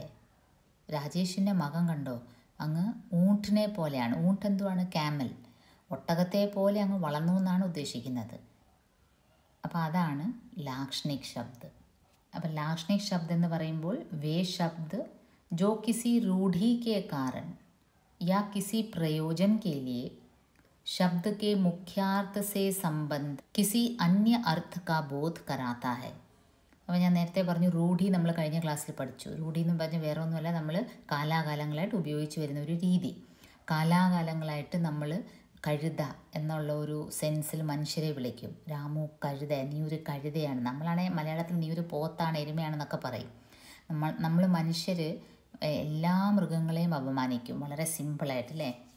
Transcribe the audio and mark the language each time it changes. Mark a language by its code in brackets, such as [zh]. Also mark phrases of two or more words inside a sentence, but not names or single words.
[ml] രാജേഷിൻ്റെ മകൻ കണ്ടോ അങ്ങ് ഊണ്ടിനെ പോലെയാണ്. ഊണ്ട് എന്തുവാണ്? ക്യാമൽ. ഒട്ടകത്തെ പോലെ അങ്ങ് വളർന്നു എന്നാണ് ഉദ്ദേശിക്കുന്നത്. അപ്പോൾ അതാണ് ലാക്ഷണിക് ശബ്ദ്. അപ്പോൾ ലാക്ഷണിക് ശബ്ദ് എന്ന് പറയുമ്പോൾ [hi] वे शब्द जो किसी रूढ़ी के कारण या किसी प्रयोजन के लिए शब्द के मुख्यार्थ से संबंध किसी अन्य अर्थ का बोध कराता है. [ml] അപ്പോൾ ഞാൻ നേരത്തെ പറഞ്ഞു റൂഢി നമ്മൾ കഴിഞ്ഞ ക്ലാസ്സിൽ പഠിച്ചു. റൂഢി എന്ന് പറഞ്ഞാൽ വേറെ ഒന്നുമല്ല, നമ്മൾ കാലാകാലങ്ങളായിട്ട് ഉപയോഗിച്ച് വരുന്ന ഒരു രീതി. കാലാകാലങ്ങളായിട്ട് നമ്മൾ കഴുത എന്നുള്ള ഒരു സെൻസിൽ മനുഷ്യരെ വിളിക്കും. രാമു കഴുത, നീ ഒരു കഴുതയാണ്. നമ്മളാണെങ്കിൽ മലയാളത്തിൽ നീ ഒരു പോത്താണ്, എരുമയാണെന്നൊക്കെ പറയും. നമ്മൾ മനുഷ്യർ എല്ലാ മൃഗങ്ങളെയും അപമാനിക്കും വളരെ സിമ്പിളായിട്ട്, അല്ലേ?